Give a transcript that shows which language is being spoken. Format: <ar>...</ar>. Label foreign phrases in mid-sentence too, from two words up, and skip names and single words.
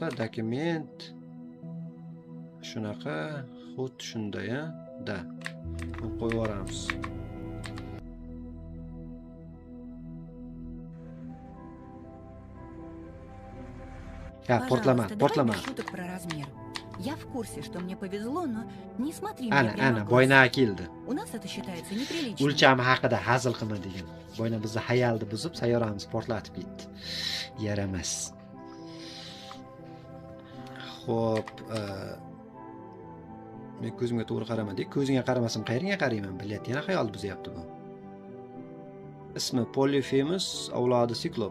<uz>Dokument shunaqa, xuddi shunday, da. Qo'yib yuboramiz. Ha, portlama, portlama.</uz> <ru>Шуток про размер. Я в курсе, что мне повезло, но не смотри мне Ana, прямо ana, в глаза.</ru> <uz>boyna keldi.</uz> <ru>У нас это считается неприличным.</ru> <uz>O'lchami haqida hazil qilma degan. Boyna bizni hayalni buzib, sayyoramiz portlatib ketdi. Yaramas. Xo'p, men ko'zimga to'g'ri qaramadik. Ko'zingga qaramasam qayerga qarayman? Bilyapti, yana xayol buzyapti bu. Ismi Polyphemus, avlodi Siklop.</uz>